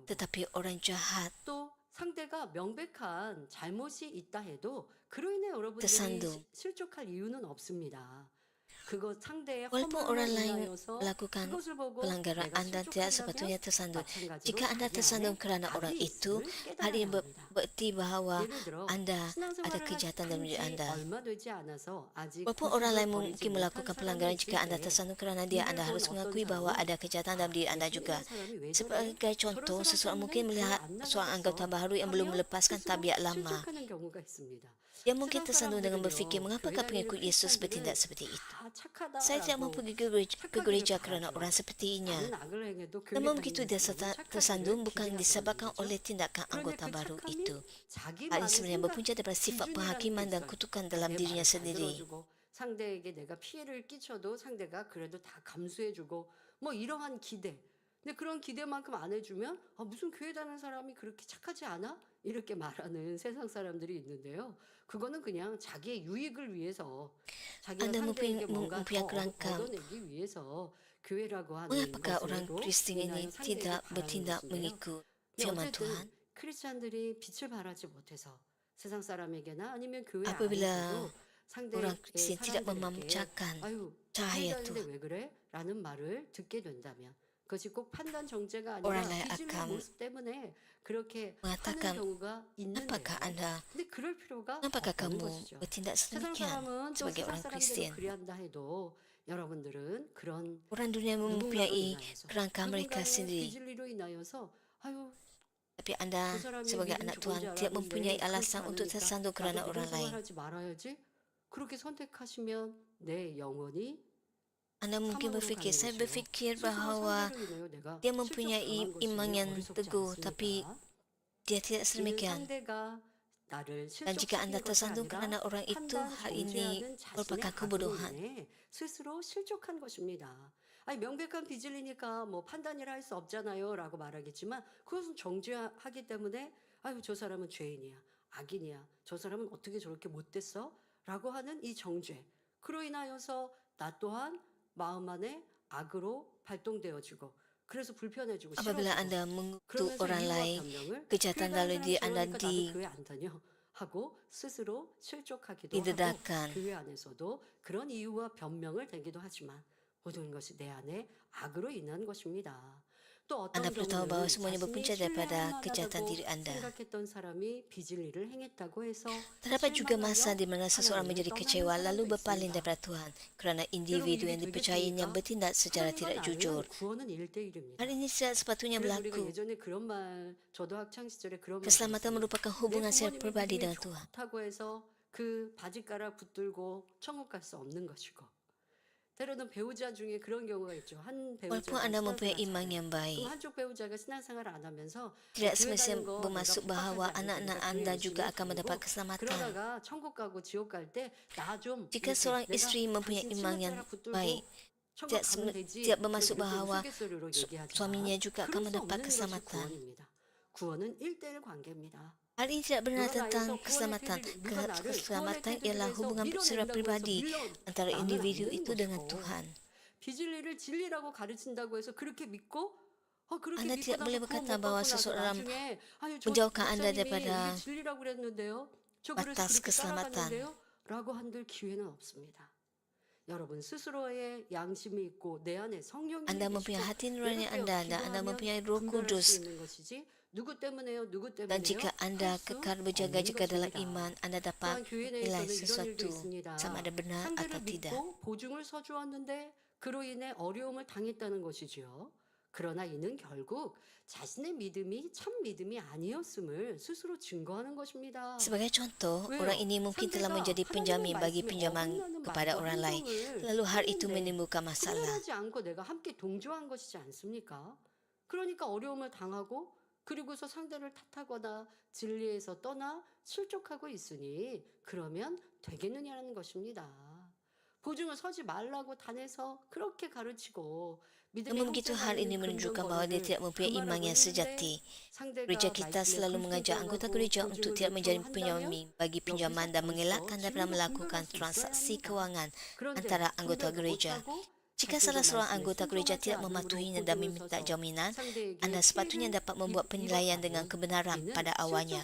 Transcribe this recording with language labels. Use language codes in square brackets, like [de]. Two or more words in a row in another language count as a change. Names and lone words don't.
[ms] tetapi orang jahat [ko] 또 상대가 명백한 잘못이 있다 해도 그로 인해 여러분들이 [ms] tersandung. [ko] 실족할 이유는 없습니다. 그것 상대의 [ms] Walaupun [ko] 허물로 [ms] orang lain [ko] 인하여서 [ms] melakukan [ko] 그것을 보고 [ms] pelanggaran, [ko] 내가 [ms] Anda tidak [ko] 실족한다면 [ms] sepatutnya tersandung. [ko] 마찬가지로 [ms] Jika Anda [ko] 자기 [ms] tersandung [ko] 안에 [ms] kerana orang [ko] 악이 [ms] itu, [ko] 있음을 [ms] hal ini [ko] 깨달아야 합니다. [ms] berarti bahawa [ko] 예를 들어 [ms] Anda ada [ko] 신앙생활을 [ms] kejahatan dalam diri [ko] 한지 [ms] Anda. [ko] 얼마 되지 않아서 아직 [ms] Walaupun orang lain [ko] 구습을 버리지 [ms] mungkin [ko] 못한 [ms] melakukan [ko] 사람이 [ms] pelanggaran, [ko] 있을 [ms] jika Anda [ko] 때 [ms] tersandung kerana dia, [ko] 이를 [ms] Anda [ko] 본 [ms] harus [ko] 어떤 [ms] mengakui bahawa [ko] 사람은 [ms] ada kejahatan dalam diri Anda [ko] 예수 [ms] juga. [ko] 믿는 사람이 왜 저래? [ms] Sebagai [ko] 저런 [ms] contoh, seseorang [ko] 사람 [ms] mungkin [ko] 때문에 [ms] melihat [ko] 교회 안 [ms] seorang anggota [ko] 나갔어 [ms] baru yang belum [ko] 하며 [ms] melepaskan [ko] 스스로 [ms] tabiat lama. [ko] 실족하는 경우가 있습니다. [ms] Ia mungkin [ko] 세상 [ms] tersandung dengan berfikir, [ko] 사람들은요 [ms] mengapakah [ko] 교회 다니는 [ms] pengikut Yesus [ko] 크리스찬들은 [ms] bertindak seperti itu? [ko] 다 [ms] Saya tidak mampu [ko] 착하다라고 [ms] pergi ke gereja [ko] 착하기를 [ms] kerana [ko] 바라죠. [ms] orang sepertinya. [ko] 많은 악을 행해도 교회 [ms] Namun begitu [ko] 다니면서 [ms] dia [ko] 너무 착하기를 [ms] tersandung bukan [ko] 기대하고 [ms] disebabkan [ko] 있는 [ms] oleh [ko] 거죠. [ms] tindakan [ko] 그런데 [ms] anggota [ko] 그 [ms] baru [ko] 착함이 [ms] itu. Hal ini [ko] 자기만의 [ms] sebenarnya [ko] 생각 [ms] berpunca daripada sifat [ko] 기준이라는 게 [ms] penghakiman dan [ko] 있어요. [ms] kutukan dalam [ko] 내 [ms] dirinya [ko] 말 잘 [ms] sendiri. [ko] 들어주고 상대에게 내가 피해를 끼쳐도 상대가 그래도 다 감수해주고 뭐 이러한 기대. 근데 그런 기대만큼 안 해주면 무슨 교회 다니는 사람이 그렇게 착하지 않아? 이렇게 말하는 세상 사람들이 있는데요. 그거는 그냥 자기의 유익을 위해서 자기가 [ms] Anda [ko] 상대에게 뭔가 더 [ms] mempunyai kerangka. [ko] 얻어내기 위해서 교회라고 하는 [ms] Mengapakah orang [ko] 것으로 [ms] Kristen ini [ko] 인하여 상대에게 [ms] tidak [ko] 바라는 [ms] bertindak [ko] 것인데요. [ms] mengikut [ko] 근데 [ms] firman [ko] 어쨌든 [ms] Tuhan? [ko] 크리스찬들이 빛을 발하지 못해서 세상 사람에게나 아니면 교회 [ms] Apabila [ko] 안에서도 상대의 [ms] orang Kristen tidak [ko] 사람들에게 [ms] memancarkan [ko] 아유 [ms] cahaya [ko] 교회 다니는데 [ms] Tuhan, [ko] 왜 그래? 라는 말을 듣게 된다면 그것이 꼭 판단 정죄가 [ms] orang [ko] 아니라 [ms] lain [ko] 빚을 [ms] akan [ko] 모습 때문에 그렇게 하는 [ms] mengatakan, [ko] 경우가 있는데요. [ms] apakah Anda, [ko] 근데 그럴 필요가 [ms] apakah [ko] 없다는 [ms] kamu [ko] 것이죠. [ms] bertindak [ko] 세상 [ms] sedemikian [ko] 사람은 또 [ms] sebagai [ko] 세상 [ms] orang [ko] 사람대로 [ms] Kristen? [ko] 그리한다 해도 여러분들은 그런 [ms] Orang dunia [ko] 누군가로 [ms] mempunyai [ko] 인하여서 [ms] kerangka mereka [ko] 누군가의 [ms] sendiri. [ko] 비진리로 인하여서 아유 [ms] Tapi Anda [ko] 그 사람이 [ms] sebagai [ko] 믿음 [ms] anak [ko] 좋은지 [ms] Tuhan tidak mempunyai [ko] 알았는데 그렇지 [ms] alasan untuk [ko] 않으니까 [ms] tersandung [ko] 나도 [ms] kerana [ko] 믿음 [ms] orang lain. [ko] 생활하지 말아야지. 그렇게 선택하시면 내 영혼이 [ms] Anda mungkin [ko] 사망으로 [ms] berfikir, [ko] 가는 [ms] saya [ko] 것이요. [ms] berfikir [ko] 스스로 [ms] bahawa [ko] 상대로 인하여 내가 [ms] dia mempunyai [ko] 실족당한 [ms] iman [ko] 것이 [ms] yang [ko] 어리석지 [ms] teguh, tapi [ko] 않습니까? [ms] dia tidak [ko] 이는 [ms] sedemikian. [ko] 상대가 나를 [ms] Dan jika Anda [ko] 실족시킨 것이 [ms] tersandung [ko] 아니라 [ms] kerana orang itu, [ko] 판단 [ms] hal ini [ko] 정죄하는 자신의 [ms] merupakan [ko] 악으로 [ms] kebodohan. [ko] 인해 스스로 실족한 것입니다. 아니 명백한 빚을리니까 뭐 판단이라 할 수 없잖아요 라고 말하겠지만 그것은 정죄하기 때문에 아유 저 사람은 죄인이야 악인이야 저 사람은 어떻게 저렇게 못됐어 라고 하는 이 정죄 그로 인하여서 나 또한 마음 안에 악으로 발동되어지고 그래서 불편해지고 [ms] Apabila [ko] 싫어지고 [ms] Anda mengutuk [ko] 그러면서 [ms] orang [ko] 이유와 [ms] lain, [ko] 변명을 [ms] kejahatan [ko] 교회 [ms] dalam [ko] 다니는 [ms] diri [ko] 사람이 [ms] Anda [ko] 저러니까 나도 교회 안 다녀 하고 스스로 실족하기도 하고 [ms] didedahkan. [ko] 교회 안에서도 그런 이유와 변명을 대기도 하지만 모든 것이 내 안에 악으로 인한 것입니다. 또 어떤 [ms] Anda perlu tahu bahawa [ko] 경우는 [ms] semuanya [ko] 자신이 [ms] berpunca daripada kejahatan [ko] 신뢰할 [ms] diri Anda. [ko] 생각했던 사람이 빚을 일을 행했다고 해서 [ms] Terdapat juga masa [ko] 실망하여 [ms] di mana seseorang [ko] 하나님을 [ms] menjadi [ko] 떠나는 [ms] kecewa lalu [ko] 사람도 [ms] berpaling [ko] 있습니다. [ms] daripada Tuhan kerana [ko] 여러분 [ms] individu [ko] 이게 [ms] yang dipercayainya [ko] 되겠습니까? [ms] bertindak secara [ko] 하나님과 [ms] tidak [ko] 나는 [ms] jujur. [ko] 구원은 1대1입니다. [ms] Hal ini tidak sepatutnya [ko] 그래서 우리가 [ms] berlaku. [ko] 예전에 그런 말 저도 학창 시절에 그런 말 [ms] Keselamatan [ko] 들었어요. [ms] merupakan [ko] 내 [ms] hubungan secara [ko] 부모님이 [ms] pribadi [ko] 믿음이 [ms] dengan Tuhan. [ko] 좋다고 해서 그 바지가락 붙들고 천국 갈 수 없는 것이고 때로는 배우자 중에 그런 경우가 있죠. 한 [ms] Walaupun [ko] 배우자가 [ms] Anda mempunyai [ko] 신앙생활 [ms] iman [ko] 잘해. [ms] yang [ko] 그럼 [ms] baik, [ko] 한쪽 배우자가 신앙생활을 안 하면서 [ms] tidak [ko] 교회 [ms] semestinya [ko] 다니는 거 내가 [ms] bermaksud bahawa [ko] 핍박하지 [ms] anak-anak [ko] 않으니까 교회 [ms] Anda [ko] 열심히 [ms] juga akan mendapat [ko] 다니고 [ms] keselamatan. [ko] 그러다가 천국 가고 지옥 갈 때 나 좀 [ms] Jika [ko] 이렇게 [ms] seorang [ko] 내가 [ms] isteri mempunyai [ko] 당신 [ms] iman yang [ko] 치맛자락 붙들고 [ms] baik, [ko] 천국 [ms] tidak, [ko] 가면 되지. [ms] tidak bermaksud [ko] 그렇게 [ms] bahawa [ko] 우스갯소리로 얘기하지만 [ms] suaminya juga akan [ko] 그럴 수 [ms] mendapat [ko] 없는 것이 [ms] keselamatan. [ko] 구원입니다. 구원은 1대1 관계입니다. [ms] Hal ini tidak benar [ko] 누가 [ms] tentang [ko] 나에서 구원의 [ms] keselamatan. [ko] 테두리, 누가 나를 구원의 [ms] Keselamatan ialah [ko] 테두리에서 [ms] hubungan secara [ko] 밀어낸다고 해서 [ms] pribadi antara [ko] 나는 안 [ms] individu [ko] 되는 [ms] itu dengan [ko] 것이고 [ms] Tuhan. [ko] 비진리를 진리라고 가르친다고 해서 그렇게 믿고 그렇게 [ms] Anda [ko] 믿고 [ms] tidak [ko] 나서 [ms] boleh [ko] 구원 [ms] berkata [ko] 못 [ms] bahwa [ko] 받고 나서 [ms] seseorang [ko] 나중에 아유 저 [ms] menjauhkan Anda [ko] 목사님이 [ms] daripada [ko] 이게 진리라고 그랬는데요. 저 그래서 [ms] batas [ko] 그렇게 [ms] keselamatan. [ko] 따라갔는데요. 라고 한들 기회는 없습니다. 여러분 스스로의 양심이 있고 내 안에 성령이 [ms] Anda mempunyai [ko] 계시고 [ms] hati nurani [ko] 내가 [ms] Anda dan Anda mempunyai Roh [ko] 분별할 수 [ms] Kudus. [ko] 있는 것이지 누구 때문에요? 누구 [ms] Dan [ko] 때문에요? [ms] jika Anda [ko] 할수 [ms] kekal [ko] 없는 [ms] berjaga-jaga dalam [ko] 것입니다. [ms] iman, Anda dapat [ko] 또한 교회 [ms] menilai [ko] 내에서는 이런 일도 [ms] sesuatu [ko] 있습니다. [ms] sama ada benar [ko] 상대를 [ms] atau tidak. [ko] 믿고 보증을 서주었는데 그로 인해 어려움을 당했다는 것이지요. 그러나 이는 결국 자신의 믿음이 참 믿음이 아니었음을 스스로 증거하는 것입니다. [ms] Sebagai contoh, [ko] 왜요? [ms] orang ini mungkin telah [ko] 상대가 [ms] menjadi penjamin [ko] 하나님의 [ms] bagi [ko] 말씀에 [ms] pinjaman [ko] 어긋나는 [ms] kepada [ko] 말과 [ms] orang lain. [ko] 행동을 [ms] Lalu hal itu [ko] 했는데 [ms] menimbulkan masalah. [ko] 분별하지 않고 내가 함께 동조한 것이지 않습니까? 그러니까 어려움을 당하고 그리고서 상대를 탓하거나 진리에서 떠나 실족하고 있으니 그러면 되겠느냐는 것입니다. 보증을 서지 말라고 단에서 그렇게 가르치고 믿음의 [ms] Namun begitu hal ini menunjukkan bahawa dia tidak mempunyai iman yang sejati. Gereja kita selalu mengajak anggota gereja untuk tidak menjadi penjamin bagi pinjaman dan mengelakkan daripada melakukan transaksi kewangan antara anggota gereja. Jika salah seorang anggota gereja tidak mematuhinya dan meminta jaminan, Anda sepatutnya dapat membuat penilaian dengan kebenaran pada awalnya.